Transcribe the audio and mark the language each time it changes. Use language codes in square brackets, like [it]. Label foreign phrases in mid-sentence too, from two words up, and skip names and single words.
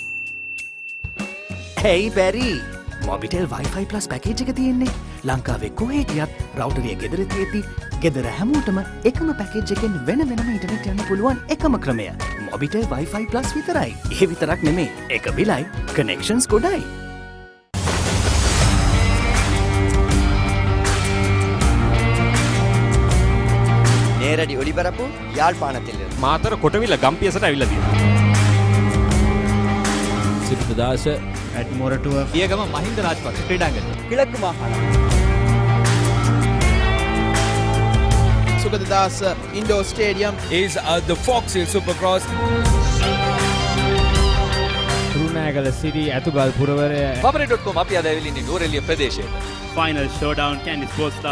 [si] ඇයි බැරි? මොබිටෙල් වයිෆයි ප්ලස් පැකේජ් එක තියෙන්නේ. ලංකාවේ කොහේ ගියත් රවුටරේ ගෙදර තියෙති ගෙදර හැමෝටම එකම පැකේජ් එකෙන් වෙන වෙනම ඉන්ටනෙට් යන්න පුළුවන් එකම ක්‍රමය. මොබිටෙල් වයිෆයි ප්ලස් විතරයි. ඒ විතරක් නෙමේ. එක බිලයි කනෙක්ෂන්ස් ගොඩයි. [ta] நேரடி ஒளிபரப்பு யாழ்ப்பாணத்தில் [si] මාතර කොටවිල ගම්පියසට ඇවිල්ලා තියෙනවා. සිරිතදාස ඇඩ්මොරටුව පියගම මහින්ද රාජපක්ෂ ක්‍රීඩාංගණය. [ta] கிழக்கு மாகாணம் சுகததாஸ் [en] indoor stadium is the Fox Hill Supercross. [si] රුණෑගල සිරි ඇතුගල් පුරවරය papare.com අපි අද ඇවිල්ලා ඉන්නේ නෝරෙලිය ප්‍රදේශයේ. [en] Final showdown, Candy Sports Club.